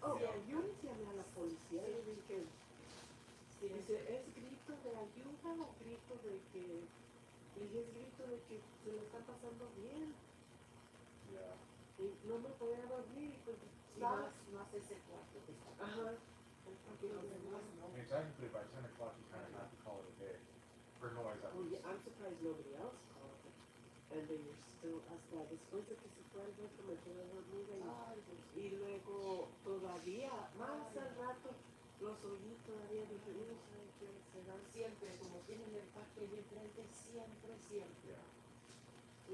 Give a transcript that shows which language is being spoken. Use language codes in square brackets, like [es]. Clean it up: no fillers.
[en] Oh, yeah, [es] yo les llamé a la policía y dije, dice, ¿es grito de ayuda o grito de que, y es grito de que se lo están pasando bien? [en] Yeah. [es] Y no me podía dormir y pues, más ese cuarto que está. Ajá. Porque los demás no. [en] I mean, technically by 10 o'clock you kind of have to call it a day. For noise, at Oh, least. yeah, I'm surprised nobody else called it. And they were still, [es] hasta después de que se fue al rato me quedé dormida y luego todavía, más al rato, los oí todavía, dije, no sé qué será. Siempre, como tienen el parque ahí enfrente, siempre. [en] Yeah.